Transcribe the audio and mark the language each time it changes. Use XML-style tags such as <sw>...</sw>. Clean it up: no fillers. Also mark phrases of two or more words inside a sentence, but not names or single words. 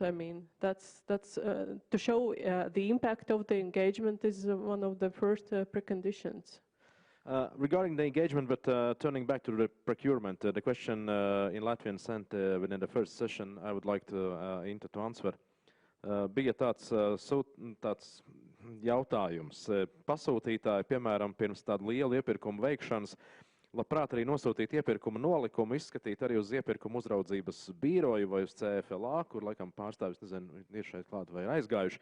<en>I mean, that's to show the impact of the engagement is one of the first preconditions. Regarding the engagement, but turning back to the procurement, the question in Latvian sent within the first session, I would like to Inta to answer.</en> <lv>Bija tāds jautājums. Pasūtītāji, piemēram, pirms tādu lielu iepirkumu veikšanas, labprāt arī nosūtīt iepirkuma nolikumu, izskatīt arī uz iepirkuma uzraudzības bīroju vai uz CFLA, kur laikam pārstāvis, nezinu, ir šeit klāt vai ir aizgājuši.</lv>